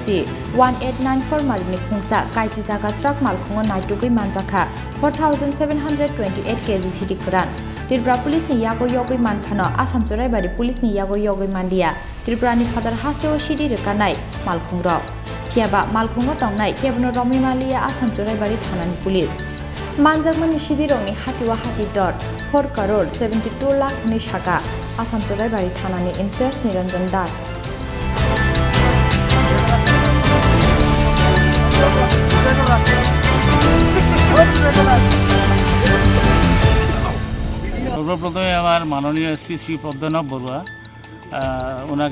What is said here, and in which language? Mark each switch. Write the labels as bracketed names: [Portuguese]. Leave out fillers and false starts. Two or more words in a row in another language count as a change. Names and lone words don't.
[Kok Borok] 1894 marini khungsa kaichi jaga truck malkhungo naitugui manjaka 4728 kg chidi gran Tripura police ni yago yogui manphano Assam Choraibari police ni yago yogui mandia Tripurani Fatar Hastewo shidi rekanai malkhungro phiaba malkhungo tongnai kebno romi malia Assam Choraibari thanani police Manjakmani chidi rongni hatiwa hatidor 4 crore 72 lakh ni shaka Assam Choraibari thanani in-charge Niranjan Das [Bangla] সর্বপ্রথমে আমার মাননীয় এসপি শ্রী পদ্মনাভ বড়ুয়া ওনাকে